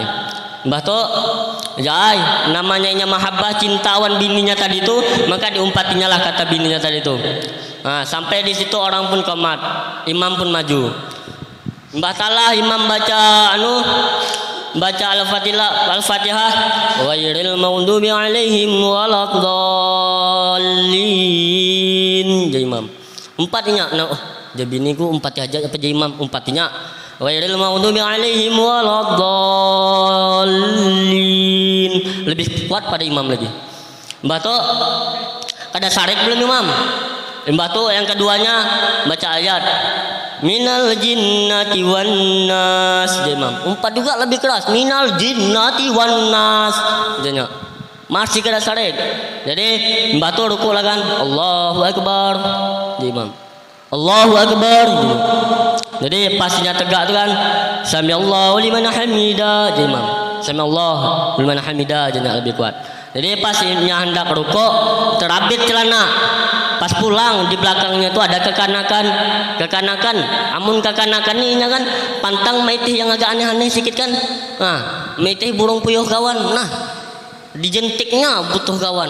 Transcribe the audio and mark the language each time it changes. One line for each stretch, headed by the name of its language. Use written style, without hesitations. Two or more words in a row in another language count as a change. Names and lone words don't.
Banjar: Mbah tu, jai namanya inya mahabbah cintawan bininya tadi tu, maka diumpatinya lah kata bininya tadi tu. Nah, sampai di situ orang pun komat, imam pun maju. Mbah talah imam baca Al-Fatihah
Arabic: غير المغضوب عليهم ولا الضالين.
Banjar: Jadi imam umpatinya jabiniku umpati aja apa jadi imam umpatinya
Arabic: غير المغضوب عليهم ولا الضالين,
Banjar: lebih kuat pada imam lagi. Mbah tu kada sarik belum imam. Mbah tu yang keduanya baca ayat
Arabic: من الجنة والناس.
Banjar: Imam umpat juga lebih keras,
Arabic: من الجنة والناس.
Banjar: Jadinya masih kada sarik. Jadi mbah tu rukuk lah kan,
Arabic: الله أكبر.
Banjar: Jadi imam
Arabic: الله أكبر.
Banjar: Jadi pastinya tegak tu kan,
Arabic: سمع الله لمن حمده.
Banjar: Jadi imam
Arabic: سمع الله لمن حمده,
Banjar: jadi lebih kuat. Jadi pastinya hendak rukuk terabit celana. Pas pulang di belakangnya itu ada kekanakan. Amun kekanakan ini kan pantang maitih yang agak aneh-aneh sedikit kan. Nah, maitih burung puyuh kawan. Nah, dijentiknya butuh kawan.